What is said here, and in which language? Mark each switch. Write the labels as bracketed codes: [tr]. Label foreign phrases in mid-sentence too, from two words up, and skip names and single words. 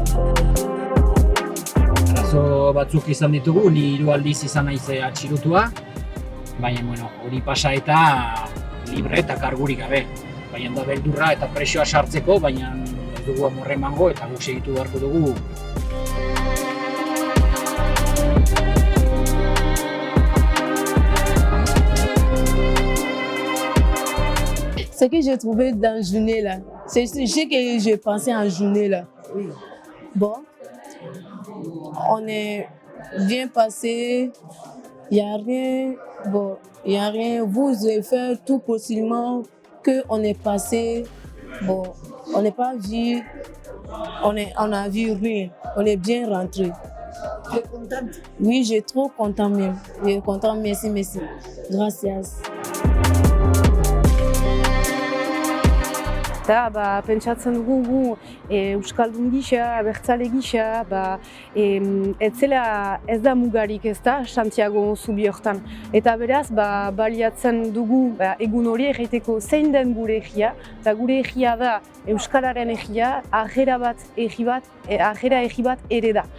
[eu] Arazo batzuk izan ditugu, ni 3 aldiz izan naiz atxilotua, baina hori pasa eta libre eta kargurik gabe. Baina da beldurra eta presioa sartzeko, baina ez dugu amorre emango eta guk segitu beharko dugu. [fr] Ce que j'ai trouvé dans la journée là, c'est ce que j'ai pensé en journée là. Bon, on est bien passé, il n'y a rien, bon, il n'y a rien. Vous avez fait tout possiblement qu'on est passé, bon, on n'est pas vu, on a vu rien, on est bien rentré. Tu es contente? Oui, je suis trop content même. Je suis content, merci, merci. Gracias. [eu] Eta pentsatzen dugu gu Euskaldun gisa, abertzale gisa, ez da mugarik ez da Santiago zubi hortan. Eta beraz, baliatzen dugu egun hori egiteko zein den gure egia, eta gure egia da Euskararen egia, ajera egi bat ere da.